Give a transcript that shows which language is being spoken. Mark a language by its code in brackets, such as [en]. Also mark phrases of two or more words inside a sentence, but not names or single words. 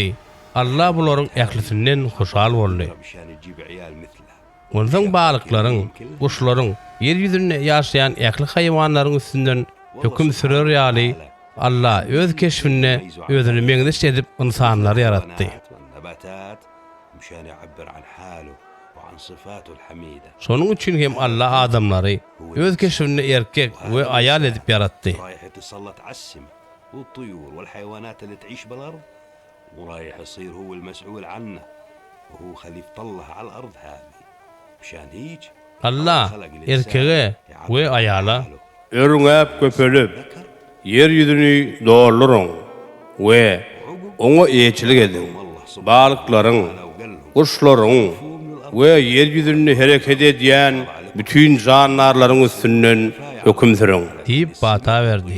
[tk] Allah bularyň ählisinden hoşal boldy. Ondan balyklaryň, guşlaryň, ýer ýüzünde ýaşaýan ähli haýwanlaryň üstünden höküm sürer ýaly Allah öz keşfine özüni meňdeş edip insanlary yaratdy. Şonuň üçin hem Allah adamlary öz keşfine erkek we aýal edip yaratdy. [ar] ورايح يصير هو المسؤول عنه وهو خليفة الله على الأرض هذه مشان هيك [tk] Allah erkege we aýala örüňäp köpelip yer ýüzüni doldurun we oňa eýçilik edin. Balyklaryň, guşlaryň we yer ýüzünde hereket edýän bütün jandarlaryň üstünden höküm süreň diýip bata berdi.